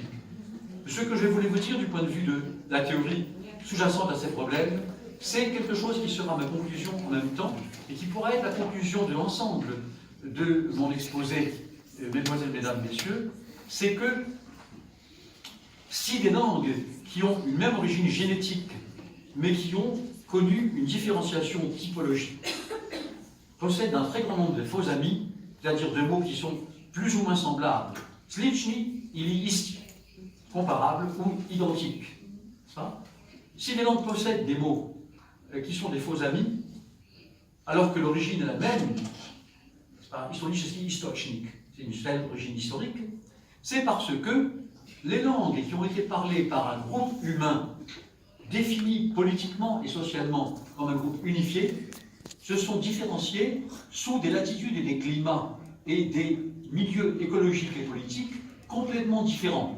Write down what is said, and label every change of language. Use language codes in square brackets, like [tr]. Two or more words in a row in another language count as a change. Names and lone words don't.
[fr] Ce que je voulais vous dire du point de vue de la théorie sous-jacente à ces problèmes, c'est quelque chose qui sera ma conclusion en même temps et qui pourra être la conclusion de l'ensemble de mon exposé, mesdemoiselles, mesdames, messieurs, c'est que si des langues qui ont une même origine génétique, mais qui ont connu une différenciation typologique, possèdent un très grand nombre de faux amis, c'est-à-dire de mots qui sont plus ou moins semblables, [sr] slični ili isti, [fr] comparables ou identiques. pas? Si les langues possèdent des mots qui sont des faux amis, alors que l'origine est la même, [de] historische Historischnik, [fr] c'est une seule origine historique, c'est parce que les langues qui ont été parlées par un groupe humain défini politiquement et socialement comme un groupe unifié se sont différenciées sous des latitudes et des climats et des milieux écologiques et politiques complètement différents.